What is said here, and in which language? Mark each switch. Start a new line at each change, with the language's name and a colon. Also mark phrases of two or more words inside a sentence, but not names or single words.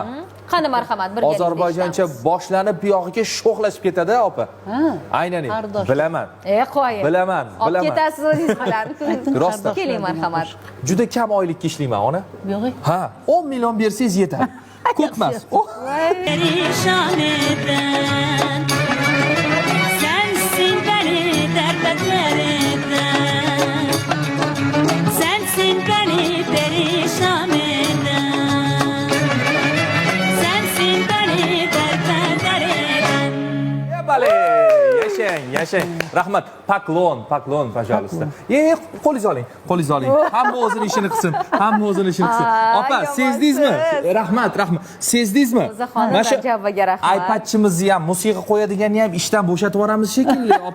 Uzbek: Qani marhamat, birga Ozarbayjoncha boshlanib buyog'iga sho'xlashib ketadi, opa. Ha. Aynaning. Qardosh. Bilaman. Qo'ying. Bilaman, Olib bilaman. ketasiz o'zingiz bilan. Rostdan. Keling marhamat. Juda kam oylikka ishlayman, ona. Yo'q. Ha, 10 million bersangiz yetadi. Ko'p emas. Oh.
Turkish: Perişan eden sensin beni derbeder eden, sensin beni perişan eden, sensin beni derbeder eden.
Uzbek: Bale, yashang. Rahmat. Paklon, пожалуйста. Qo'lingiz oling, qo'lingiz oling. Hamma o'zini ishini qilsin. Opa, yomonsiz. sezdingizmi? Rahmat. Sezdingizmi? O'zaxonim Mana shu Rajaboga rahmat. iPadchimizni ham, musiqa qo'yadiganni ham ishdan bo'shatib yuboramiz shekilli, opa.